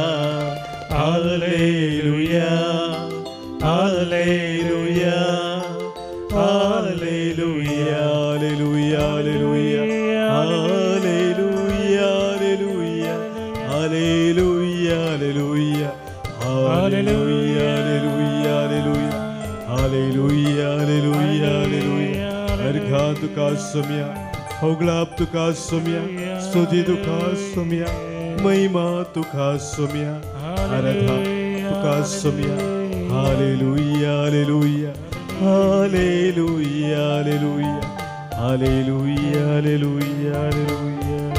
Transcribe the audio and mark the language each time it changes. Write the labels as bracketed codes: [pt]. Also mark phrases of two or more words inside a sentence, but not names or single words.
[kn] ಹಲ್ಲೆಲೂಯಾ ಹಲ್ಲೆಲೂಯಾ ಹಲ್ಲೆಲೂಯಾ ಹಲ್ಲೆಲೂಯಾ ಹಲ್ಲೆಲೂಯಾ ಹಲ್ಲೆಲೂಯಾ ಹಲ್ಲೆಲೂಯಾ ಹಲ್ಲೆಲೂಯಾ [kok] ಹಲ್ಲೆಲೂಯಾ ಹಲ್ಲೆಲೂಯಾ अर्घा तुका सोम्या होगळाप तुका सोम्या स्तुती तुका सोम्या महिमा तुका सोम्या आराधना तुका सोम्या हालेलुया हालेलुया हालेलुया हालेलुया हालेलुया हालेलुया